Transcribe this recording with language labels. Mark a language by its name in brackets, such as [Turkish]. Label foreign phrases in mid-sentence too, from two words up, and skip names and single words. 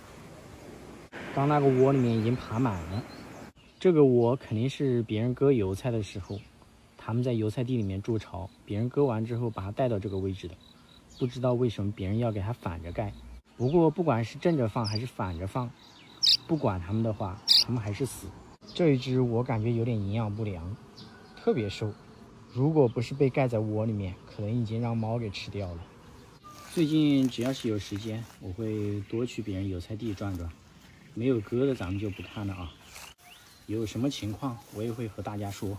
[Chinese] 剛那個窩裡面已經爬滿了，這個窩肯定是別人割油菜的時候他們在油菜地裡面築巢，別人割完之後把它帶到這個位置的，不知道為什麼別人要給它反着蓋。不過不管是正着放還是反着放，不管它們的話它们還是死。這一隻我感覺有點營養不良，特別瘦，如果不是被蓋在窩裡面，可能已經讓貓給吃掉了。最近只要是有時間我會多去別人油菜地轉轉，沒有割的咱們就不看了啊，有什麼情況我也會和大家說。